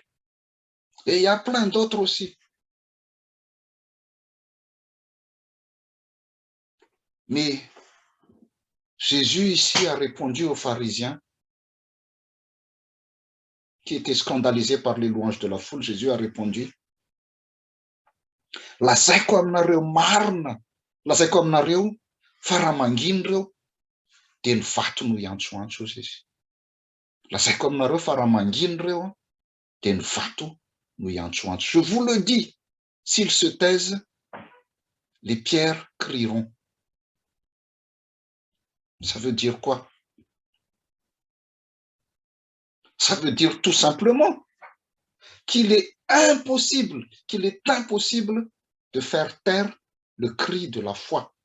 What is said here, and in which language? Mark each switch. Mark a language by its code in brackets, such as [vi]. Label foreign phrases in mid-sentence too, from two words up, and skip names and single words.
[fr] Et il y a plein d'autres aussi. Mais Jésus ici a répondu aux pharisiens qui étaient scandalisés par les louanges de la foule. Jésus a répondu, [mg] lazaiko aminareo marina, lazaiko aminareo fa raha manginy reo dia ny vato no iantsoantso ozy izy. Lazaiko aminareo fa raha manginy reo dia ny vato no iantsoantso. [fr] Je vous le dis, s'ils se taisent, les pierres crieront. Ça veut dire quoi? Ça veut dire tout simplement qu'il est impossible de faire taire le cri de la foi.